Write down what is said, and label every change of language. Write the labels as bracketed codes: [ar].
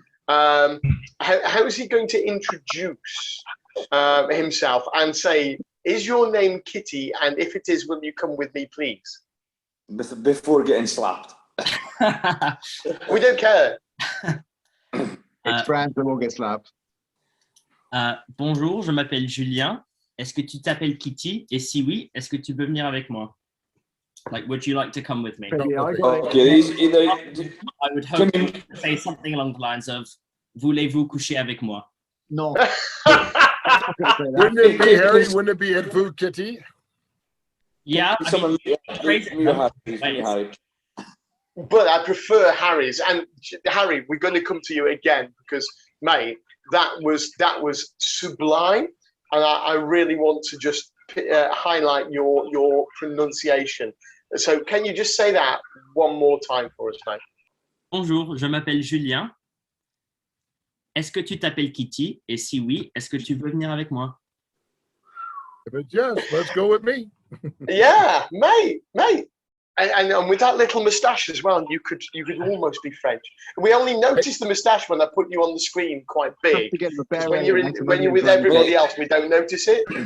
[en] How is he going to introduce himself and say, is your name Kitty? And if it is, will you come with me, please? Before getting slapped. We don't care. It's France, they won't get slapped. [fr] Bonjour, je m'appelle Julien. Est-ce que tu t'appelles Kitty? Et si oui, est-ce que tu veux venir avec moi? [en] Like, would you like to come with me? Okay, I would hope to say something along the lines of, [fr] voulez-vous coucher avec moi? [en] No. Wouldn't it be, Harry? Wouldn't it be at Vous, Kitty? Yeah. But I prefer Harry's. And Harry, we're going to come to you again because, mate, that was sublime. And I really want to just highlight your pronunciation. So can you just say that one more time for us, mate? [fr] Bonjour, je m'appelle Julien. Est-ce que tu t'appelles Kitty? Et si oui, est-ce que tu veux venir avec moi? [en] If it's yes, let's go with me. Yeah, mate. And with that little moustache as well, you could almost be French. We only noticed the moustache when I put you on the screen quite big. When you're with everybody else, we don't notice it.